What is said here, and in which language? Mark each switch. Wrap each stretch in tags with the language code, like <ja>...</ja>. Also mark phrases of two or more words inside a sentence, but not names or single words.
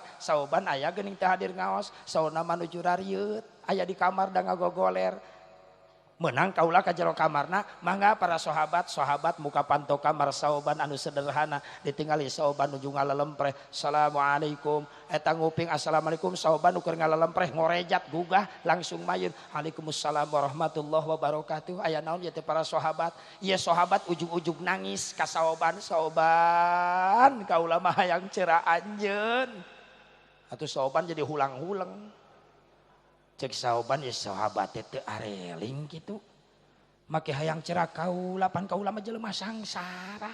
<su>Sauban aya geuning teh hadir ngaos, sauna manuju rarieut, aya di kamar da ngagogoler. Menang kaulah ka jero kamarna, mangga para sahabat muka panto kamar Sauban anu sederhana, ditinggali Sauban nuju ngalalempreh, assalamualaikum. Eta nguping assalamualaikum, Sauban ukur ngalalempreh ngorejat gugah langsung mayun,</su> <ar>وعليكم السلام ورحمة الله وبركاته.</ar> <su>Aya naon ya teh para sahabat? Ieu sahabat ujug-ujug nangis ka Sauban, Sauban kaula mah hayang ceura anjeun. Atuh Sauban jadi hulang-hulang. Cek Sauban ya sahabat teu areling gitu. Make hayang cerak kaula pan kaula mah jelema sangsara.</su>